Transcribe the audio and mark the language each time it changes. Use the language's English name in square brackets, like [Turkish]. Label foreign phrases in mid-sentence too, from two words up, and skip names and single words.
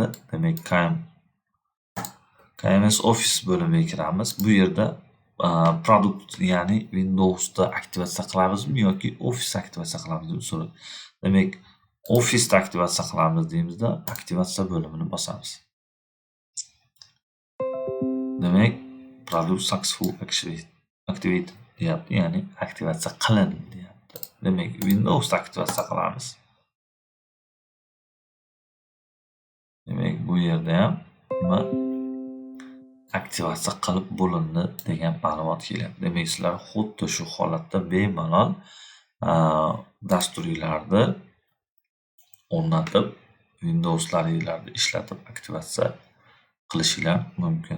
[Uzbek] Demak, KMS Office bo'limiga kiramiz. Bu yerda produkt, ya'ni Windows'da aktivatsiya qilamizmi yoki Office aktivatsiya qilamiz deb so'raydi. Demak, Office'da aktivatsiya qilamiz deymizda, aktivatsiya bo'limini bosamiz. Demak, [English] product successful activate [Uzbek] deyapti, ya'ni aktivatsiya qilindi deyapti. Demak, Windows'da aktivatsiya qilamiz. Demak, bu yerda ham nima aktivatsiya qilib bo'lindi degan ma'lumot kelyapti. Demak, sizlar xuddi shu holatda bemalol dasturlarni o'rnatib, Windows'laringlarni ishlatib aktivatsiya qilishinglar mumkin.